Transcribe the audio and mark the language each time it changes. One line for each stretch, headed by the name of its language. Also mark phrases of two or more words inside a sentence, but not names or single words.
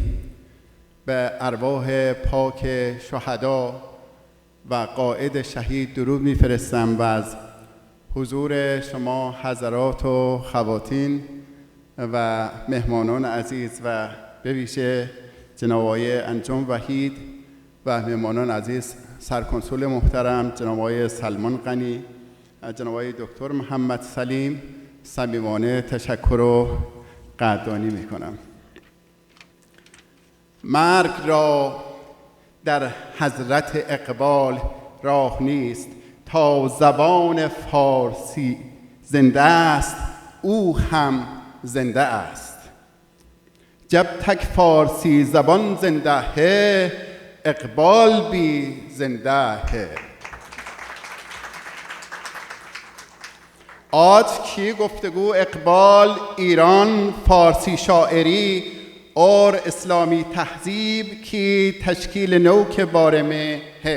Persian: به ارواح پاک شهدا و قائد شهید درود میفرستم و از حضور شما حضرات و خواتین و مهمانان عزیز و به ویژه جناب آقای انجم وحید و مهمانان عزیز، سرکنسول محترم جناب آقای سلمان غنی، جناب آقای دکتر محمد سلیم، صمیمانه تشکر و قدردانی میکنم. مرگ را در حضرت اقبال راه نیست، تا زبان فارسی زنده است او هم زنده است.
Urdu: جب تک فارسی زبان زنده ہے، اقبال بھی زنده ہے. آج کی گفتگو اقبال، ایران، فارسی شاعری اور اسلامی تہذیب کی تشکیل نو کے بارے میں ہے.